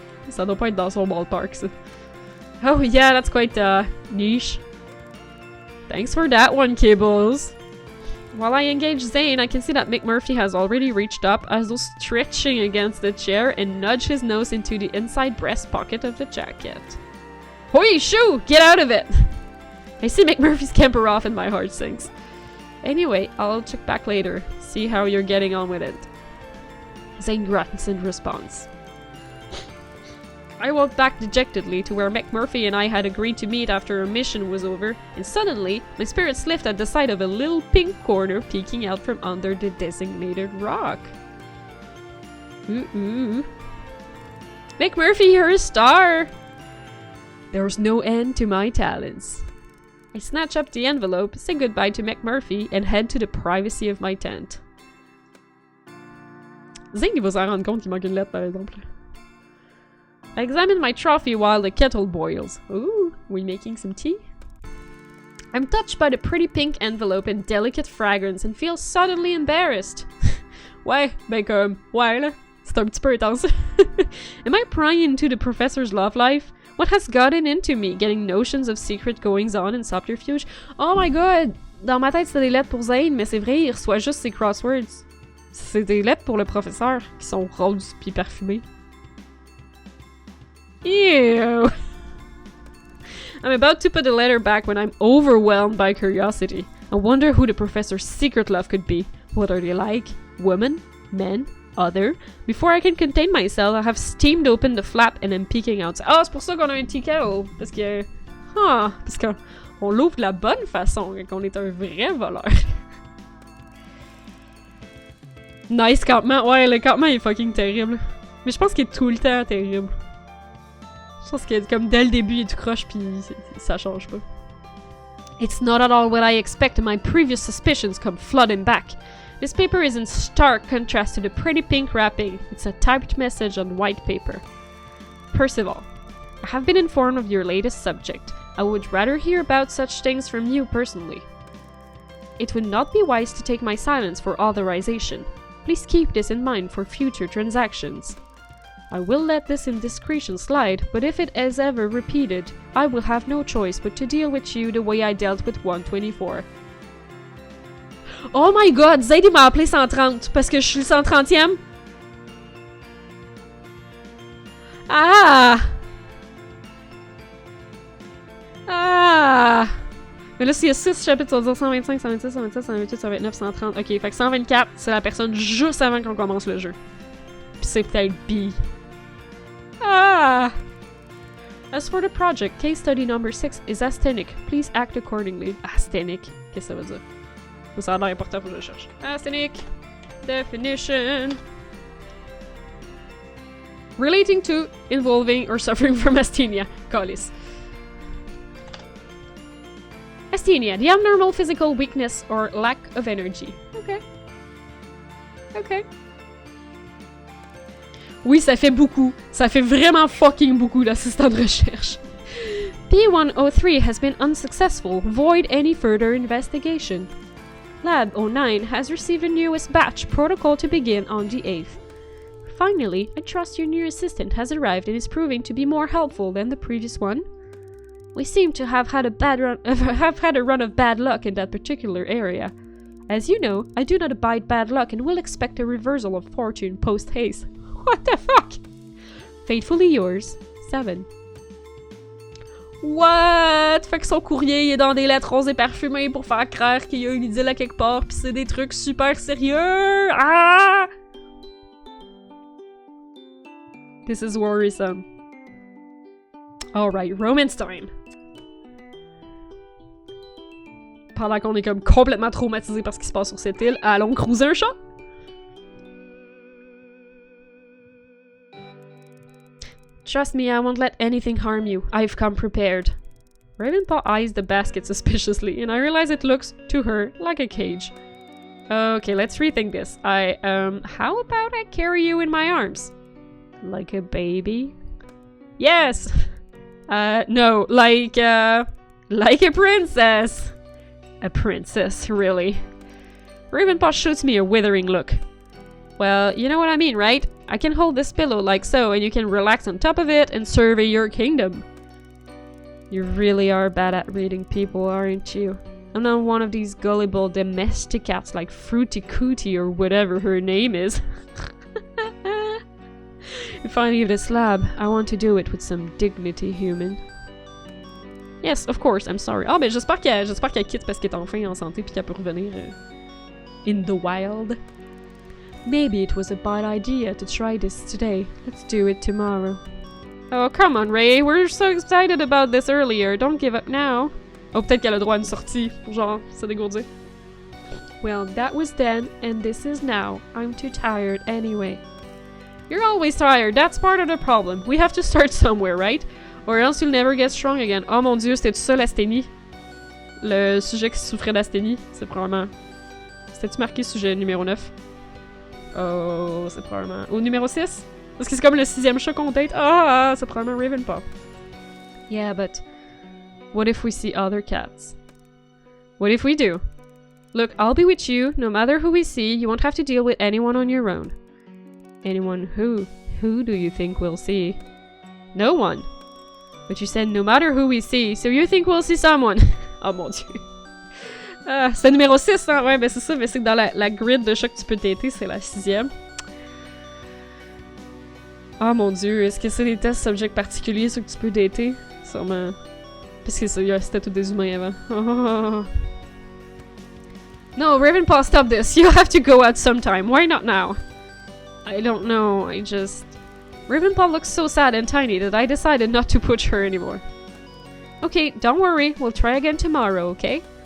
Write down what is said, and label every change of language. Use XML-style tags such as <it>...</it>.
<fr>Ça doit pas être dans son ballpark, ça.</fr> <en>Oh yeah, that's quite niche. Thanks for that one, Kibbles. While I engage Zane, I can see that McMurphy has already reached up, as though stretching against the chair, and nudge his nose into the inside breast pocket of the jacket. Hoi, shoo! Get out of it! I see McMurphy scamper off and my heart sinks. Anyway, I'll check back later, see how you're getting on with it. Zane grunts in response. I walked back dejectedly to where McMurphy and I had agreed to meet after our mission was over, and suddenly, my spirits lift at the sight of a little pink corner peeking out from under the designated rock. Ooh. McMurphy, you're a star! There's no end to my talents. I snatch up the envelope, say goodbye to McMurphy, and head to the privacy of my tent.</en> <fr>Zane, il va s'en rendre compte qu'il manque une lettre, par exemple.</fr> <en>I examine my trophy while the kettle boils. Ooh, we making some tea? I'm touched by the pretty pink envelope and delicate fragrance and feel suddenly embarrassed.</en> <fr>Ouais, ben comme, ouais là, c'est un petit peu intense.</fr> <en>Am I prying into the professor's love life? What has gotten into me, getting notions of secret goings-on and subterfuge? Oh my god!</en> <fr>Dans ma tête, c'était des lettres pour Zane, mais c'est vrai, il reçoit juste ses crosswords. C'est des lettres pour le professeur, qui sont roses pis parfumées.</fr> <en>Ew! I'm about to put the letter back when I'm overwhelmed by curiosity. I wonder who the professor's secret love could be. What are they like? Women? Men? Other? Before I can contain myself, I have steamed open the flap and am peeking outside.</en> <fr>Oh, c'est pour ça qu'on a un ticket, oh! Parce que... parce qu'on l'ouvre de la bonne façon, et qu'on est un vrai voleur. Nice campement. Ouais, le campement est fucking terrible. Mais je pense qu'il est tout le temps terrible. Je pense que comme dès le début, il est tout croche pis ça change pas.</fr> <en>It's not at all what I expect and my previous suspicions come flooding back. This paper is in stark contrast to the pretty pink wrapping. It's a typed message on white paper. Percival, I have been informed of your latest subject. I would rather hear about such things from you personally. It would not be wise to take my silence for authorization. Please keep this in mind for future transactions. I will let this indiscretion slide, but if it is ever repeated, I will have no choice but to deal with you the way I dealt with 124.</en> <fr>Oh my god, Zaid il m'a appelé 130 parce que je suis le 130e. Ah! Ah! Mais là, s'il y a 6 chapitres, ça veut dire 125, 126, 127, 128, 129, 130. Ok, fait que 124, c'est la personne juste avant qu'on commence le jeu. Pis c'est peut-être B. Ah!</fr> <en>As for the project, case study number 6 is asthenic. Please act accordingly. Asthenic.</en> <fr>Qu'est-ce que ça veut dire? Ça a l'air important pour que je cherche.</fr> <en>Asthenic. Definition. Relating to, involving, or suffering from asthenia.</en> <fr>Calice.</fr> <en>Asthenia, the abnormal physical weakness or lack of energy. Ok. Ok.</en> <fr>Oui, ça fait beaucoup. Ça fait vraiment fucking beaucoup d'assistant de recherche.</fr> <en>P103 has been unsuccessful. Void any further investigation. Lab 09 has received a newest batch protocol to begin on the 8th. Finally, I trust your new assistant has arrived and is proving to be more helpful than the previous one. We seem to have had a run of bad luck in that particular area. As you know, I do not abide bad luck and will expect a reversal of fortune post-haste. What the fuck? Faithfully yours, 7. What?</en> <fr>Fait que son courrier il est dans des lettres roses et parfumées pour faire croire qu'il y a une idylle à quelque part pis c'est des trucs super sérieux! Ah!</fr> <en>This is worrisome. Alright, romance time.</en> <fr>Pendant qu'on est comme complètement traumatisé par ce qui se passe sur cette île, allons cruiser un chat?</fr> <en>Trust me, I won't let anything harm you. I've come prepared. Ravenpaw eyes the basket suspiciously, and I realize it looks, to her, like a cage. Okay, let's rethink this. How about I carry you in my arms? Like a baby? Yes! No, like a princess! A princess, really. Ravenpaw shoots me a withering look. Well, you know what I mean, right? I can hold this pillow like so, and you can relax on top of it and survey your kingdom. You really are bad at reading people, aren't you? I'm not one of these gullible domesticats like Fruity Cootie or whatever her name is. If I leave this lab, I want to do it with some dignity, human. Yes, of course, I'm sorry.</en> <fr>Ah, ben j'espère qu'elle quitte parce qu'elle est enfin en santé puis qu'elle peut revenir</fr> <en>in the wild. Maybe it was a bad idea to try this today. Let's do it tomorrow. Oh, come on, Ray. We're so excited about this earlier. Don't give up now.</en> <fr>Oh, peut-être qu'elle a droit à une sortie. Genre, se dégourdir.</fr> <en>Well, that was then, and this is now. I'm too tired anyway. You're always tired. That's part of the problem. We have to start somewhere, right? Or else you'll never get strong again.</en> <fr>Oh mon dieu, c'était tout ça l'asthénie? Le sujet qui souffrait d'asthénie? C'est probablement... C'était-tu marqué sujet numéro 9? Oh, c'est probablement... Au numéro 6? Parce que c'est comme le 6e chat qu'on date. Ah, c'est probablement Ravenpaw.</fr> <en>Yeah, but... what if we see other cats? What if we do? Look, I'll be with you. No matter who we see, you won't have to deal with anyone on your own. Anyone who? Who do you think we'll see? No one. But you said no matter who we see, so you think we'll see someone.</en> <fr>Oh mon dieu. C'est numéro 6, hein? Ouais, ben c'est ça, mais c'est que dans la grid de chat que tu peux dater, c'est la 6e. Oh mon dieu, est-ce que c'est des</fr> <en>tests subjects</en> <fr>particuliers, ceux que tu peux dater? Sûrement. Parce que c'était tous des humains avant.</fr> <en>Oh. No, Ravenpaw, stop this. You have to go out sometime. Why not now? I don't know, I just... Ravenpaw looks so sad and tiny that I decided not to push her anymore. Okay, don't worry. We'll try again tomorrow, okay?</en>